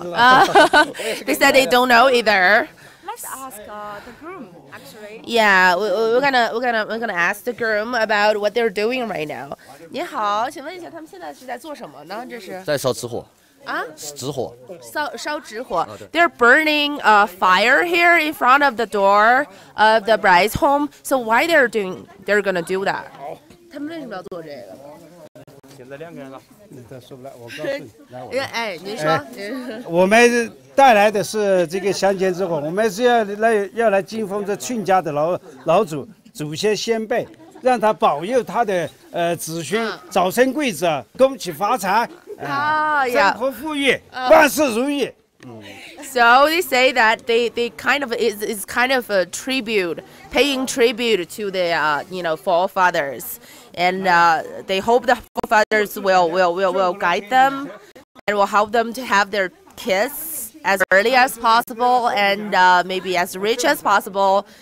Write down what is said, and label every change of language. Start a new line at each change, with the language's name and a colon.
English: They said they don't know either. Let's ask the groom, actually. Yeah, we're gonna ask the groom about what they're doing right now.
Chinese: 您好，请问一下，他们现在是在做什么呢？这是在烧纸火。啊，纸火。烧纸火。
English: They're burning a fire here in front of the door of the bride's home. So why they're gonna do that?
Chinese: 他们为什么要做这个？现在2个人了，他说不来，我告诉你。哎，您说。我们带来的是这个香煎之火，我们是要来敬奉这亲家的老祖先先辈，让他保佑他的子孙早生贵子，恭喜发财，生活富裕，万事如意。
English: So they say that they kind of is kind of a tribute, paying tribute to the forefathers, and they hope the forefathers will guide them and will help them to have their kids as early as possible and maybe as rich as possible.